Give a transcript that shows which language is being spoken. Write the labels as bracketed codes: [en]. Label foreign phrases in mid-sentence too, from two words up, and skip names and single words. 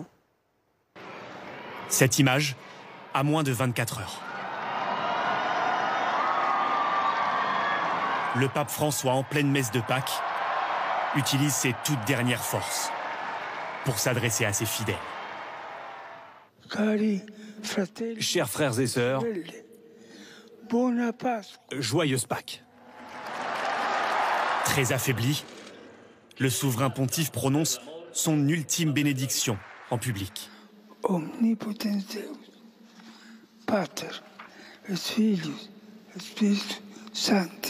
[fr] Cette image à moins de 24 heures. Le pape François, en pleine messe de Pâques, utilise ses toutes dernières forces pour s'adresser à ses fidèles. [it] Cari fratelli, [fr] Chers frères et sœurs, [it] buona Pasqua. [fr] joyeuse Pâques. Très affaibli, le souverain pontife prononce son ultime bénédiction en public. [la] Omnipotens Deus, Pater, et Filius, et Spiritus Sancti.